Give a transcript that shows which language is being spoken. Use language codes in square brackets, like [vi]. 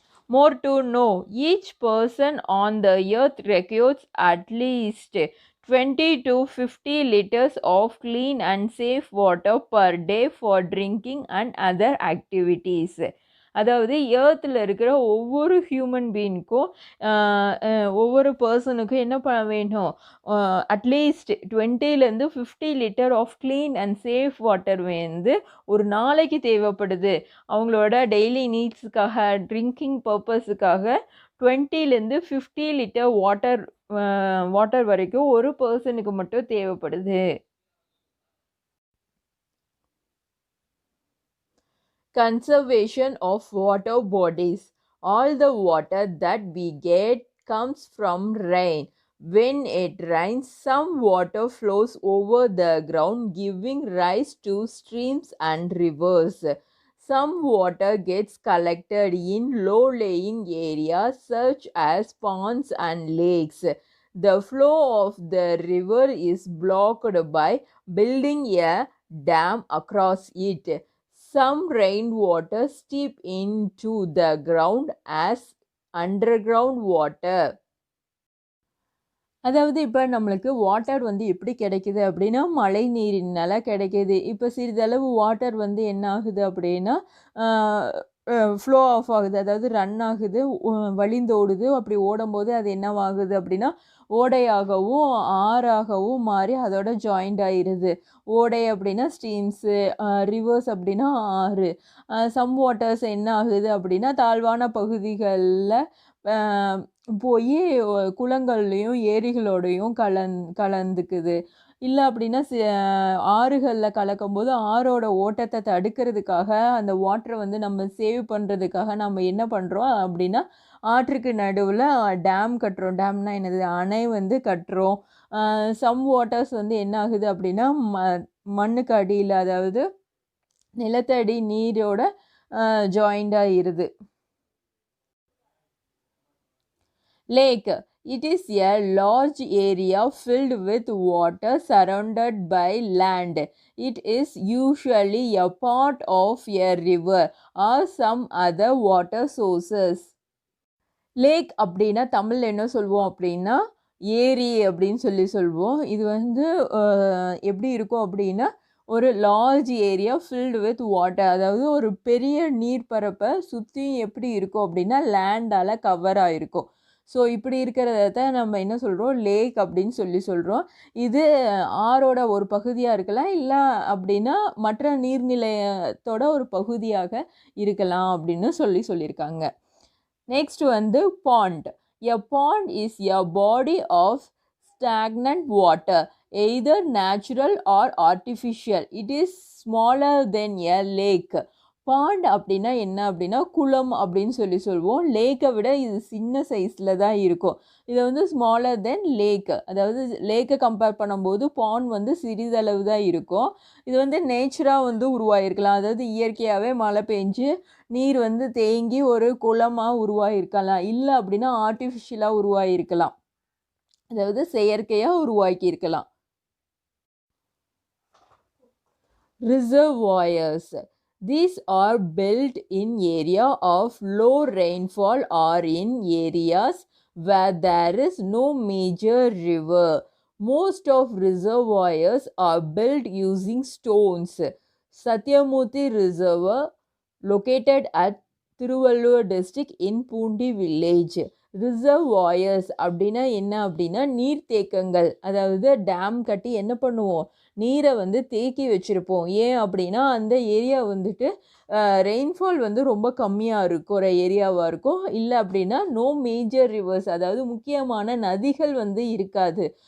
[en] More to know, each person on the earth requires at least 20 to 50 liters of clean and safe water per day for drinking and other activities. [ta] அதாவது எர்த்தில் இருக்கிற ஒவ்வொரு human பீயிங்க்கும் ஒவ்வொரு பர்சனுக்கும் என்ன பண்ண வேணும், at least 20லேருந்து 50 [en] litre of clean and safe water [ta] வந்து ஒரு நாளைக்கு தேவைப்படுது. அவங்களோட டெய்லி நீட்ஸுக்காக, ட்ரிங்கிங் பர்பஸுக்காக 20லேருந்து 50 லிட்டர் வாட்டர் வரைக்கும் ஒரு பர்சனுக்கு மட்டும் தேவைப்படுது. [en] Conservation of water bodies. All the water that we get comes from rain. When it rains, some water flows over the ground, giving rise to streams and rivers. Some water gets collected in low-lying areas such as ponds and lakes. The flow of the river is blocked by building a dam across it. Some rainwater seep into the ground as underground water. [ta] அதாவது இப்போ நம்மளுக்கு water வந்து எப்படி கிடைக்குது அப்படின்னா, மழை நீரினால கிடைக்கிது. இப்போ சிறிதளவு வாட்டர் வந்து என்ன ஆகுது அப்படின்னா, ஃப்ளோ ஆஃப் ஆகுது, அதாவது ரன் ஆகுது, வழிந்தோடுது. அப்படி ஓடும்போது அது என்னவாகுது அப்படின்னா, ஓடையாகவும் ஆறாகவும் மாறி அதோட ஜாயிண்ட் ஆயிடுது. ஓடை அப்படின்னா ஸ்ட்ரீம்ஸு, ரிவர்ஸ் அப்படின்னா ஆறு. சம் வாட்டர்ஸ் என்ன ஆகுது அப்படின்னா, தாழ்வான பகுதிகளில் போய் குளங்கள்லேயும் ஏரிகளோடையும் கலந்துக்குது. இல்லை அப்படின்னா ஆறுகளில் கலக்கும்போது ஆறோட ஓட்டத்தை தடுக்கிறதுக்காக, அந்த வாட்டரை வந்து நம்ம சேவ் பண்ணுறதுக்காக நம்ம என்ன பண்ணுறோம் அப்படின்னா, ஆற்றுக்கு நடுவில் டேம் கட்டுறோம். டேம்னா என்னது, அணை வந்து கட்டுறோம். சம் வாட்டர்ஸ் வந்து என்ன ஆகுது அப்படின்னா, மண்ணுக்கு அடியில், அதாவது நிலத்தடி நீரோட ஜாயிண்ட் ஆகிருது. [en] Lake. It is a large area filled with water surrounded by land. It is usually a part of a river or some other water sources. [ta] Lakh அப்படின்னா தமிழில் என்ன சொல்வோம் அப்படின்னா, ஏரி அப்படின்னு சொல்லுவோம். இது வந்து எப்படி இருக்கும் அப்படின்னா, ஒரு [en] large area filled with water, [ta] அதாவது ஒரு பெரிய நீர்ப்பரப்பை சுற்றி எப்படி இருக்கும் அப்படின்னா லேண்டால் கவர் ஆகிருக்கும். ஸோ இப்படி இருக்கிறத நம்ம என்ன சொல்கிறோம், லேக் அப்படின்னு சொல்கிறோம். இது ஆறோட ஒரு பகுதியாக இருக்கலாம், இல்லை அப்படின்னா மற்ற நீர்நிலையத்தோட ஒரு பகுதியாக இருக்கலாம் அப்படின்னு சொல்லியிருக்காங்க. [en] Next வந்து pond. A pond is a body of stagnant water, either natural or artificial. It is smaller than a lake. [ta] Bond அப்படின்னா என்ன அப்படின்னா குளம் அப்படின்னு சொல்லுவோம். லேக்கை விட இது சின்ன சைஸில் தான் இருக்கும். இதை வந்து [en] smaller than lake, [ta] அதாவது லேக்கை கம்பேர் பண்ணும்போது பாண்ட் வந்து சிறிதளவு தான் இருக்கும். இது வந்து நேச்சராக வந்து உருவாகிருக்கலாம், அதாவது இயற்கையாகவே மழை பெஞ்சு நீர் வந்து தேங்கி ஒரு குளமாக உருவாகிருக்கலாம். இல்லை அப்படின்னா ஆர்டிஃபிஷியலாக உருவாகிருக்கலாம், அதாவது செயற்கையாக உருவாக்கியிருக்கலாம். [en] Reservoirs. These are built in area of low rainfall or in areas where there is no major river. Most of reservoirs are built using stones. Satyamurthy Reservoir, located at Tiruvallur district in Pundi village. [ta] Reservoirs அப்படின்னா என்ன அப்படின்னா நீர்த்தேக்கங்கள், அதாவது dam கட்டி என்ன பண்ணுவோம், நீரை வந்து தேக்கி வச்சுருப்போம். ஏன் அப்படின்னா அந்த ஏரியா வந்துட்டு ரெயின்ஃபால் வந்து ரொம்ப கம்மியாக இருக்கும், ஒரு ஏரியாவாக இருக்கும். இல்லை அப்படின்னா [en] no major rivers, [ta] அதாவது முக்கியமான நதிகள் வந்து இருக்காது.